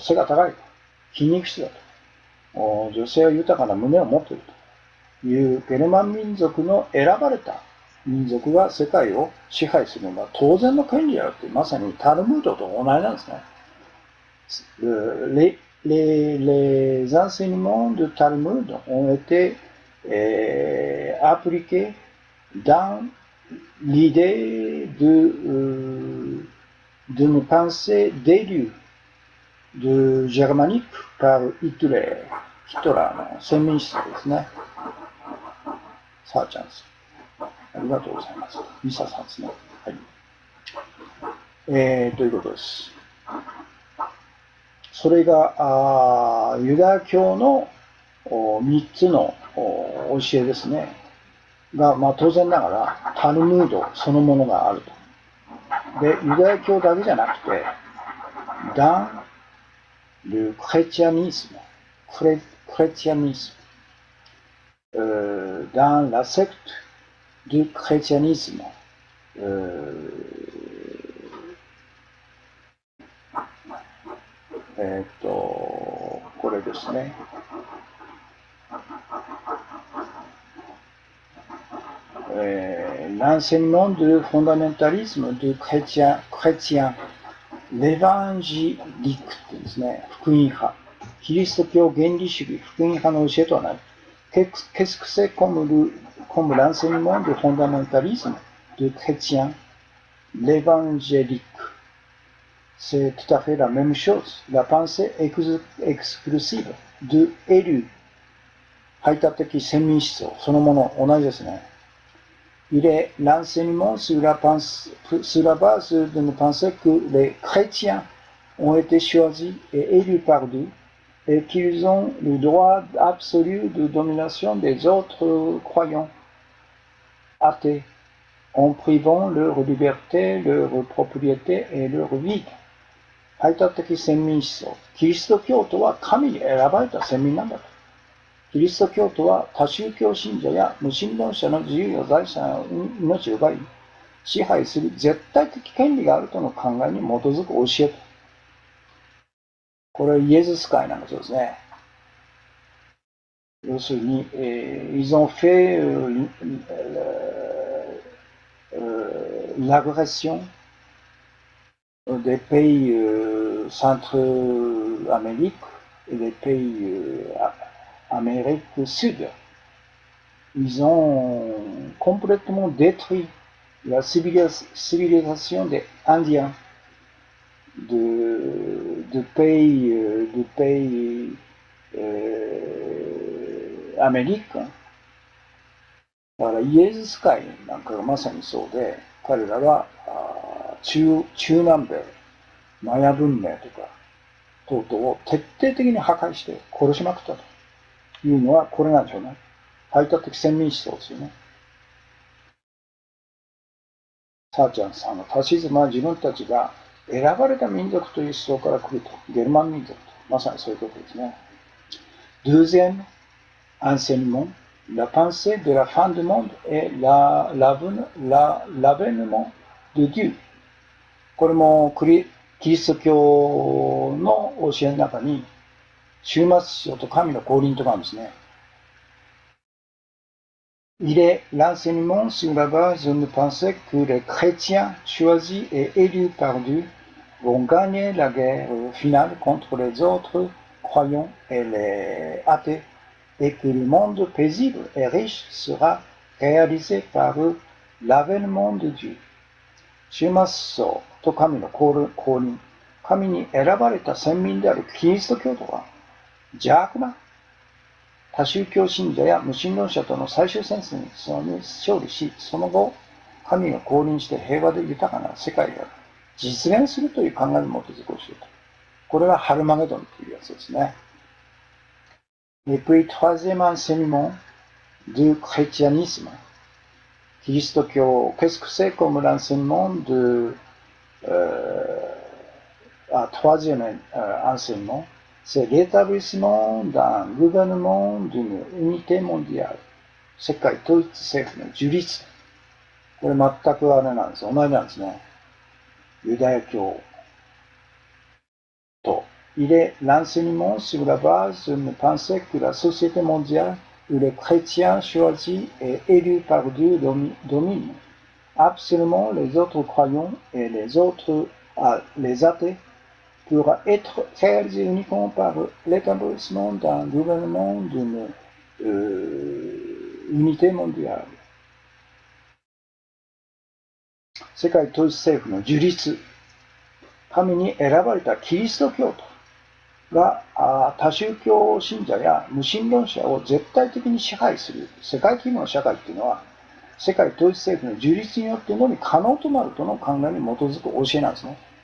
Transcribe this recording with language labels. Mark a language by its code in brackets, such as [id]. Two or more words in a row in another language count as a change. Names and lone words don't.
[ja] 背が高いと。筋肉質だと。女性は豊かな胸を持っているというゲルマン民族の選ばれた民族が世界を支配するのは当然の権利であるという、まさにタルムードと同じなんですね。 [fr] les enseignements de Talmud ont été appliqués dans l'idée d'une pensée d'élu de germanique par Hitler。 [ja] ヒトラーの先民思想ですね。さあちゃんです。ありがとうございます。ミサさんですね。はい。ということです。それがユダヤ教の 3つの教えですね。が、当然ながら、タルムードそのものがあると。で、ユダヤ教だけじゃなくて、 [fr] dans le chrétianisme, dans la secte du chrétianisme, [ja] これですね。 [fr] L'enseignement du fondamentalisme du chrétien, l'évangélique [ja] ですね、福音派。キリスト教原理主義、福音派の教えとはない。 [fr] Qu'est-ce que c'est comme l'enseignement du fondamentalisme du chrétien, l'évangélique? C'est tout à fait la même chose. La pensée exclusive de élu. [ja] 排他的先民思想そのもの同じですね。 [fr] Il est l'enseignement sur la base d'une pensée que les chrétiens ont été choisis et élus par Dieu et qu'ils ont le droit absolu de domination des autres croyants athées en privant leur liberté, leur propriété et leur vie. [ja] 排他的先民思想。キリスト教徒は神に選ばれた先民なんだと。キリスト教徒は多宗教信者や無神論者の自由や財産や命を奪い、支配する絶対的権利があるとの考えに基づく教えと。これはイエズス会なんだそうですね。 [fr] 要するに、ils ont fait l'agression des pays Centre-Amérique et des pays Amérique du Sud. Ils ont complètement détruit la civilisation des Indiens de pays Amérique. [ja] だからイエズス会なんかがまさにそうで、彼らは中南米、マヤ文明とか等々を徹底的に破壊して殺しまくったというのはこれなんでしょうね。排他的先民思想ですよね。サーチャンさんのファシズムは自分たちが選ばれた民族という思想から来ると。ゲルマン民族と。まさにそういうことですね。 [fr] Deuxième enseignement, la pensée de la fin du monde et l'avènement de Dieu. [ja] これもキリスト教の教えの中に、終末史と神の降臨とかあるんですね。 [fr] Il est l'enseignement sur la base d'une pensée que les chrétiens choisis et élus par Dieu vont gagner la guerre finale contre les autres croyants et les athées, et que le monde paisible et riche sera réalisé par l'avènement de Dieu. [ja] 終末層と神の降臨、神に選ばれた先民であるキリスト教徒は邪悪な多宗教信者や無神論者との最終戦争に勝利し、その後、神が降臨して平和で豊かな世界が実現するという考えに基づく教えと。これがハルマゲドンというやつですね。 [fr] Et puis, troisième enseignement du chrétianisme. キリスト教、qu'est-ce que c'est comme l'enseignement de troisième enseignement, c'est l'établissement d'un gouvernement d'une unité mondiale. [ja] 世界統一政府の樹立。これ全くあれなんです。同じなんですね。 [fr] ユダヤ教と。Il est l'enseignement sur la base d'une pensée que la société mondiale où les chrétiens choisis et élus par Dieu dominent absolument les autres croyants et les athées pourra être réalisé uniquement par l'établissement d'un gouvernement d'une unité mondiale. [ja] 世界統一政府の樹立、神に選ばれたキリスト教徒が多宗教信者や無神論者を絶対的に支配する世界規模の社会っていうのは、世界統一政府の樹立によってのみ可能となるとの考えに基づく教えなんですね。